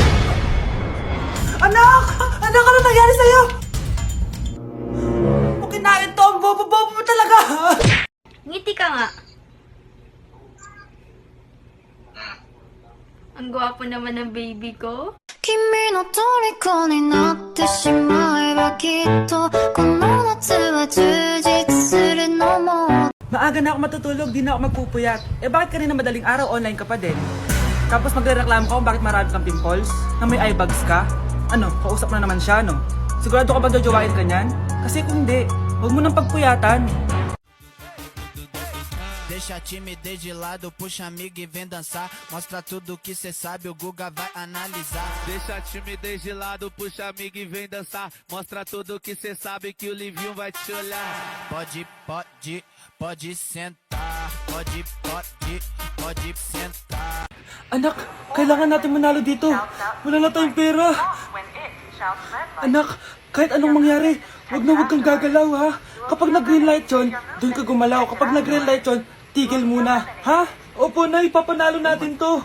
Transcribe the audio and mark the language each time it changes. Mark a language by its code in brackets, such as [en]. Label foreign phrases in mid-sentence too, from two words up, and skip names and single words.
[tl] Anak! Anak, ano nangyari sa'yo? Kung kinain to, ang bobo-bobo mo talaga. Ngiti ka nga. Ang gwapo naman ng baby ko. [ja] 君の虜になってしまえばきっとこの夏は充実するのも [tl] Maaga na ako matutulog, di na ako magpupuyat. Bakit kanina madaling araw online ka pa din? Tapos magre-reklamo ka kung bakit marami kang pimples? Na may [en] eye bags [tl] ka? Ano, kausap na naman siya, no? Sigurado ka ba jojowain ka niyan? Kasi kung hindi, huwag mo nang pagpuyatan. [pt] Deixa a timidez de lado, puxa amigo e vem dançar. Mostra tudo que cê sabe, o Guga vai analisar. Deixa a timidez de lado, puxa amigo e vem dançar. Mostra tudo que cê sabe, que o Livinho vai te olhar. Pode sentar. Pode sentar. [tl] Anak, kailangan natin manalo dito. Wala na tayong pera. Anak, kahit anong mangyari, wag kang gagalaw ha. Kapag nag- [en] green light [tl] yun, doon ka gumalaw. Kapag nag- [en] green light [tl] yun, tigil muna. Ha? Opo, Nay, papanalo natin to.